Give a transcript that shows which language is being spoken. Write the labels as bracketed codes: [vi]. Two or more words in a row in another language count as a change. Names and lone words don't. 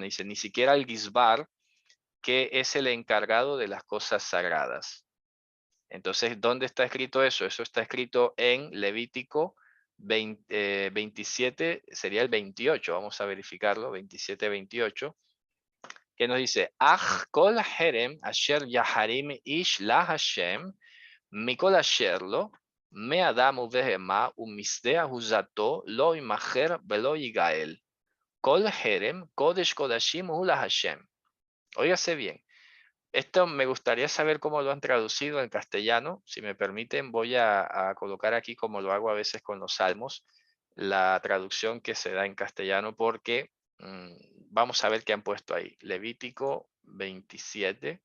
[es] Dice, ni siquiera el Gizbar, que es el encargado de las cosas sagradas. Entonces, ¿dónde está escrito eso? Eso está escrito en Levítico 27, sería el 28, vamos a verificarlo, 27, 28, que nos dice, [he] אך כל חרם אשר יחרים איש להשם מכל אשר לו, מאדם ובהמה ומשדה אחוזתו לא ימכר ולא יגאל. כל חרם קודש קודשים הוא להשם. [es] Óigase bien. Esto me gustaría saber cómo lo han traducido en castellano. Si me permiten, voy a colocar aquí, como lo hago a veces con los salmos, la traducción que se da en castellano, porque vamos a ver qué han puesto ahí. Levítico 27.